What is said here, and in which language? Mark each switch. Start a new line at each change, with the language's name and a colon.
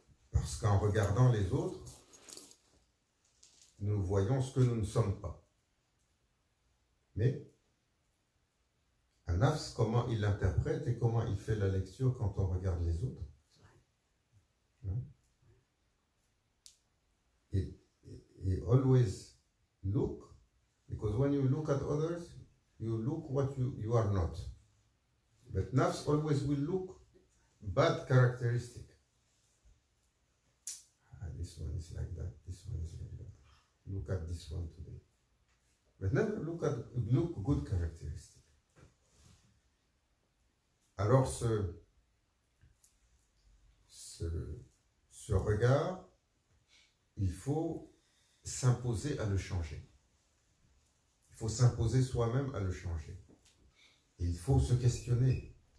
French: Parce qu'en regardant les autres, nous voyons ce que nous ne sommes pas. Mais un nafs, comment il l'interprète et comment il fait la lecture quand on regarde les autres.
English: He always look, because when you look at others, you look what you are not. But nafs always will look bad characteristic. This one is like that, this one is like that. Look at this one today. But never look good characteristic.
French: Alors ce regard, il faut s'imposer à le changer. Il faut s'imposer soi-même à le changer. Et il faut se questionner.